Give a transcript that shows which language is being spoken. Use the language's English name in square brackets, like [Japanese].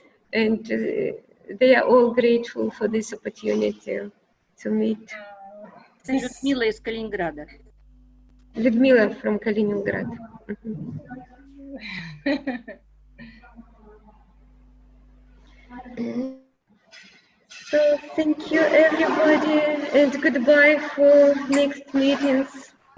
[English] And they are all grateful for this opportunity to meet. [Russian] Людмила из Калининграда. [English] Людмила from Kaliningrad. So thank you everybody, and goodbye for next meetings.